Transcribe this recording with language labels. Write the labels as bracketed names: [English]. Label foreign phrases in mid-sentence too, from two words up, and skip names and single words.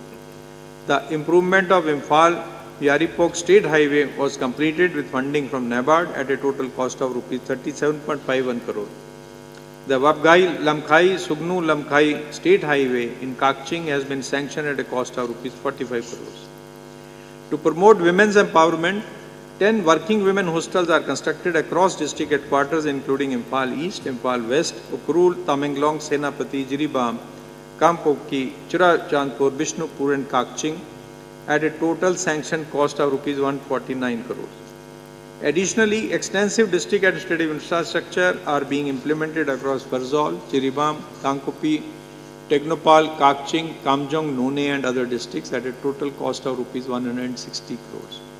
[English] The improvement of Imphal-Yaripok State Highway was completed with funding from NABARD at a total cost of Rs 37.51 crore. The Wabgai-Lamkhai-Sugnu-Lamkhai State Highway in Kaching has been sanctioned at a cost of Rs 45 crores. To promote women's empowerment, 10 working women hostels are constructed across district headquarters, including Imphal East, Imphal West, Ukhrul, Tamenglong, Senapati, Jiribam, Kampoki, Churachandpur, Bishnupur and Kaching at a total sanctioned cost of Rs 149 crores. Additionally, extensive district administrative infrastructure are being implemented across Farzol, Jiribam, Tangkupi, Technopal, Kaching, Kamjong, None and other districts at a total cost of Rs 160 crores.